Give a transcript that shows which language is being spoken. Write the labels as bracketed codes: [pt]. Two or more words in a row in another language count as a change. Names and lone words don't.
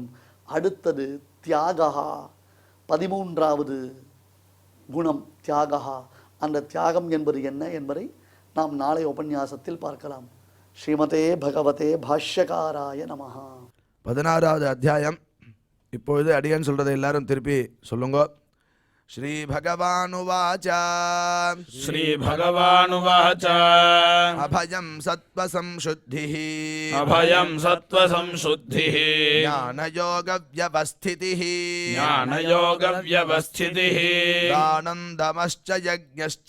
[ta] அடுத்தது தியாகா, 13வது குணம் தியாகா. அந்த தியாகம் என்பது என்ன என்பதை நாம் நாளை உபன்யாசத்தில் பார்க்கலாம். [sa] श्रीमते भगवते भाष्यकाराय नमः. [ta] 16வது அத்தியாயம். இப்பொழுது அடியன் சொல்கிறதை எல்லாரும் திருப்பி சொல்லுங்க. [sa] श्रीभगवानुवाच श्रीभगवानुवाच अभयं सत्त्वसंशुद्धिः अभयं सत्त्वसंशुद्धिः ज्ञानयोगव्यवस्थितिः ज्ञानयोगव्यवस्थितिः दानं दमश्च यज्ञश्च